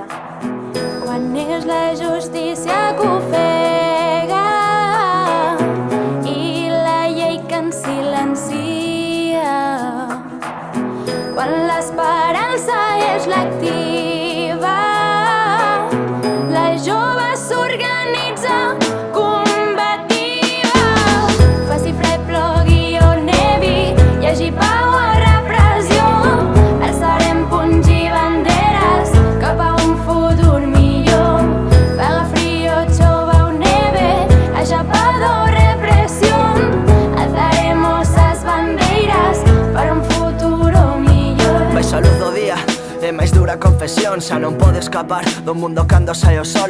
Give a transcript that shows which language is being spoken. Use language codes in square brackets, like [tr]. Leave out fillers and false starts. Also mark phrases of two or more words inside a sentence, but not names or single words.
[ca] Quan és la justícia que ofega i la llei que ens silencia, quan l'esperança és l'activa, la jove s'organitza combativa. Faci fred, plogui o nevi, hi hagi pau o repressió. Alçarem punys i banderes cap a un futur millor. [gl] Faga frío, chova o neve, haya paz o represión. Alzaremos as bandeiras para un futuro millor. Vais a luz do día, é máis dura confesión. Xa non pode escapar do mundo cando sae o sol.